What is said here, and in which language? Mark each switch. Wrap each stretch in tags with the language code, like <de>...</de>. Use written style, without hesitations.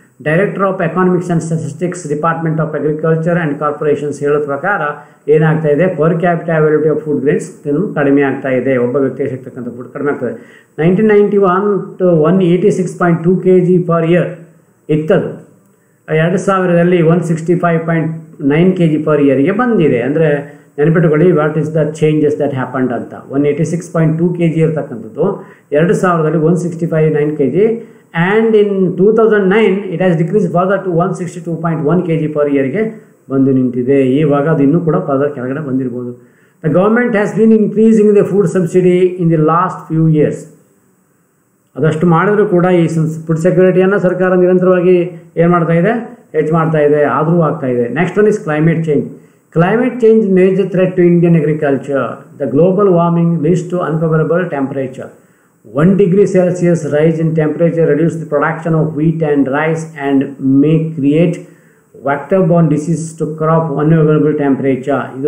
<en>director of economics and statistics department of agriculture and corporations</en> <kn>ಹೇಳೋ ಪ್ರಕಾರ ಏನಾಗ್ತಾ ಇದೆ,</kn> <en>per capita availability of food grains</en> <kn>ಕಡಿಮೆ ಆಗ್ತಾ ಇದೆ. ಒಬ್ಬ ವ್ಯಕ್ತಿಗೆ ಸಿಗ್ತಕ್ಕಂಥ ಫುಡ್ ಕಡಿಮೆ ಆಗ್ತದೆ. 1991 to 186.2 kg per year ಇತ್ತದು. 2000ರಲ್ಲಿ 165.9 kg per ಇಯರ್ಗೆ ಬಂದಿದೆ. ಅಂದರೆ ನೆನಪಿಟ್ಟುಕೊಳ್ಳಿ,</kn> <en>What is the changes that happened ಅಂತ. 186.2 kg ಇರ್ತಕ್ಕಂಥದ್ದು 2000ರಲ್ಲಿ 165.9 kg and in 2009 it has decreased further to 162.1 kg per yearಗೆ</en> <kn>ಬಂದು ನಿಂತಿದೆ. ಇವಾಗ ಅದು ಇನ್ನೂ ಕೂಡ ಫರ್ದರ್ ಕೆಳಗಡೆ ಬಂದಿರ್ಬೋದು.</kn> <en>The government has been increasing the food subsidy in the last few years.</en> <kn>ಅದಷ್ಟು ಮಾಡಿದರೂ ಕೂಡ ಈ ಫುಡ್ ಸೆಕ್ಯೂರಿಟಿಯನ್ನು ಸರ್ಕಾರ ನಿರಂತರವಾಗಿ ಏನು ಮಾಡ್ತಾ ಇದೆ, ಹೆಚ್ಚು ಮಾಡ್ತಾ ಇದೆ, ಆದರೂ ಆಗ್ತಾ ಇದೆ.</kn> <en>Next one is climate change. Climate change major threat to Indian agriculture. The global warming leads to unfavorable temperature. 1 degree Celsius rise in temperature reduce the production of wheat and rice and may create vector-borne disease to crop unfavorable temperature.</en>